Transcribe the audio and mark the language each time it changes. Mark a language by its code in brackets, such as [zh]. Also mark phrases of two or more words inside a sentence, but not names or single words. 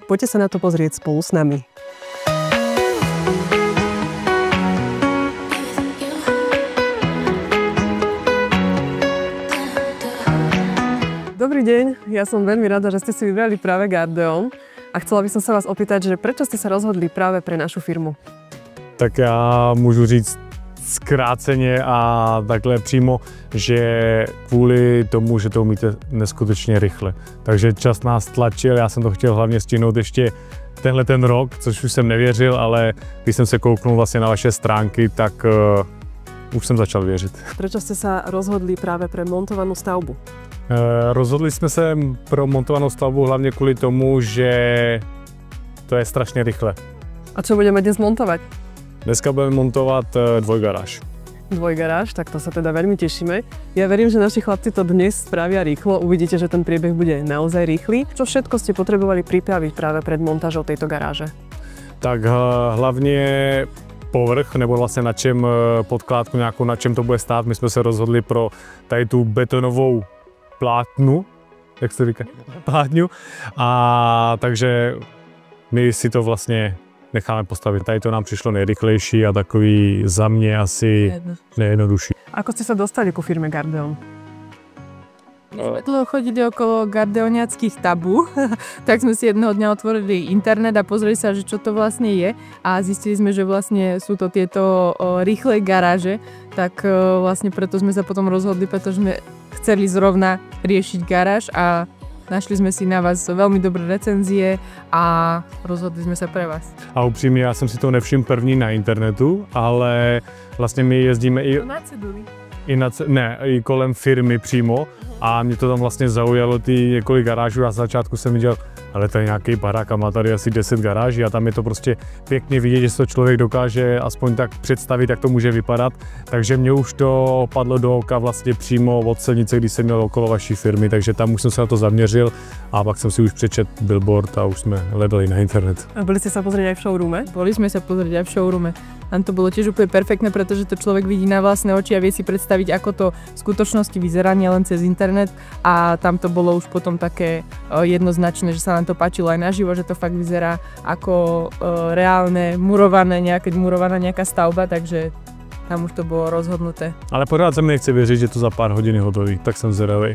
[sk] Poďte sa na to pozrieť spolu s nami. Dobrý deň, ja som veľmi rada, že ste si vybrali práve Gardeon a chcela by som sa vás opýtať, že prečo ste sa rozhodli práve pre našu firmu? [cs] Tak já můžu říct zkráceně a takhle přímo, že kvůli tomu, že to umíte neskutečně rychle. Takže čas nás tlačil, já jsem to chtěl hlavně stihnout ještě tenhle ten rok, což už jsem nevěřil, ale když jsem se kouknul vlastně na vaše stránky, tak už jsem začal věřit. [sk] Prečo ste sa rozhodli práve pre montovanú stavbu? [cs] Rozhodli jsme se pro montovanou stavbu hlavně kvůli tomu, že to je strašně rychle. [sk] A čo budeme dnes montovať? [cs] Dneska budeme montovat dvojgaráž. [sk] Dvojgaráž, tak to sa teda veľmi tešíme. Ja verím, že naši chlapci to dnes spravia rýchlo. Uvidíte, že ten priebeh bude naozaj rýchly. Čo všetko ste potrebovali pripraviť práve pred montážou tejto garáže? [cs] Tak hlavně povrch, nebo vlastně na čem podkládku nějakou, na čem to bude stát. My jsme se rozhodli pro tady tu betonovou plátnu, jak se říká? [sk] Plátňu. [cs] A takže my si to vlastně necháme postavit. Tady to nám přišlo nejrychlejší a takový za mě asi nejjednodušší. [sk] Ako ste sa dostali ku firme Gardeon? My sme dlho chodili okolo gardeoniackých tabu, tak sme si jedného dňa otvorili internet a pozreli sa, že čo to vlastne je a zistili sme, že vlastne sú to tieto rýchle garáže, tak vlastne preto sme sa potom rozhodli, pretože sme chceli zrovna riešiť garáž a [cs] našli jsme si na vás velmi dobré recenzie a rozhodli jsme se pre vás. A upřímně, já jsem si to nevšiml první na internetu, ale vlastně my jezdíme i kolem firmy přímo a mě to tam vlastně zaujalo ty několik garážů. Já z začátku jsem viděl, ale to je nějaký barák a má tady asi 10 garáží a tam je to prostě pěkně vidět, že se to člověk dokáže aspoň tak představit, jak to může vypadat. Takže mě už to padlo do oka vlastně přímo od silnice, když jsem měl okolo vaší firmy, takže tam už jsem se na to zaměřil a pak jsem si už přečet billboard a už jsme hledali na internet. [sk] A byli ste sa pozrieť aj v showroome? Boli sme sa pozrieť aj v showroome. Tam to bolo tiež úplne perfektné, pretože to človek vidí na vlastné oči a vie si predstaviť, ako to v skutočnosti vyzerá, nielen cez internet. A tam to bolo už potom také jednoznačné, že sa nám to páčilo aj naživo, že to fakt vyzerá ako reálne murovaná nejaká stavba, takže tam už to bolo rozhodnuté. [cs] Ale pořád se mi nechce věřit, že to za pár hodin je hotový, tak jsem zvedavý.